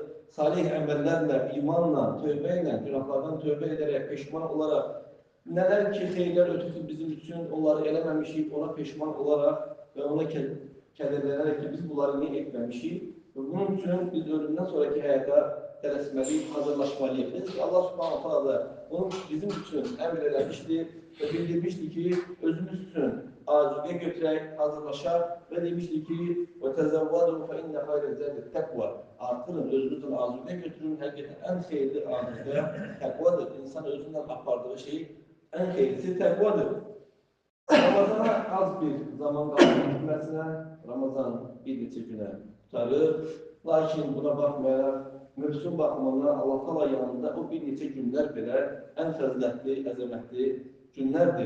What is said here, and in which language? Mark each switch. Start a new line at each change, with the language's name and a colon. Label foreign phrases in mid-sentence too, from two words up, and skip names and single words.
Azerbaijani: Salih əməllərlə, imanla, tövbə ilə, günahlardan tövbə edərək, peşman olaraq, nələr ki, xeyirlər ötürdü bizim üçün, onları eləməmişik, ona peşman olaraq və ona kədərlənərək ki, biz bunları niyə etməmişik? Bunun üçün biz ölümdən sonraki həyata tələsməliyik, hazırlaşmalıyıq. Biz ki, Allah
Arabic: سبحانه تعالى
Azerbaijani: da bunu bizim üçün əmr eləmişdir və bildirmişdir ki, özümüz üçün azuqə götürək, hazırlaşaq və demişdir ki,
Arabic: وَتَزَوَّدُوا فَإِنَّ خَيْرَ الزَّادِ التَّقْوَى
Azerbaijani: Artırın, özünüzün azuqə götürün, həqiqətən ən xeyirli azuqə təqvadır. İnsan özündən apardığı şey ən xeyirlisi təqvadır. Ramazana az bir zaman qalmasına, Ramazan bir neçə günə tutarır. Lakin buna baxmayaraq, mövsüm baxımından Allah Teala yanında o bir neçə günlər belə ən fəzilətli, əzəmətli günlərdir.